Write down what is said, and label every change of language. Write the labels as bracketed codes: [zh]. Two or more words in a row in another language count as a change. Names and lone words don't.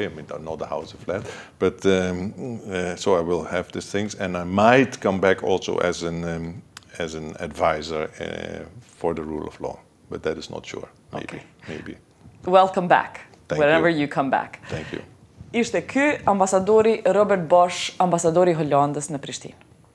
[en] I mean, not a house, a flat. But so I will have these things, and I might come back also as an advisor for the rule of law, but that is not sure. Maybe. Welcome back, whenever you come back. Thank you. [sq] Ishte ky ambasadori Robert Bosch, ambasadori Hollandës në Prishtinë.